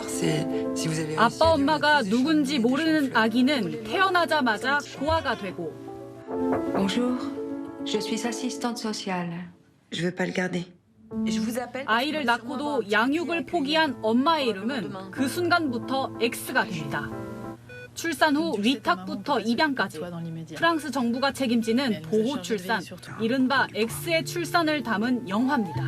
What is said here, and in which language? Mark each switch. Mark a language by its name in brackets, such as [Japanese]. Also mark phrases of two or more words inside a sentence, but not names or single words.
[Korean] 아빠 엄마가 누군지 모르는 아기는 태어나자마자 고아가 되고 [French] Bonjour, je suis assistante sociale. Je veux pas le garder. [Korean] 아이를 낳고도 양육을 포기한 엄마의 이름은 그 순간부터 X가 됩니다. 출산 후 위탁부터 입양까지 프랑스 정부가 책임지는 보호 출산, 이른바 X의 출산을 담은 영화입니다.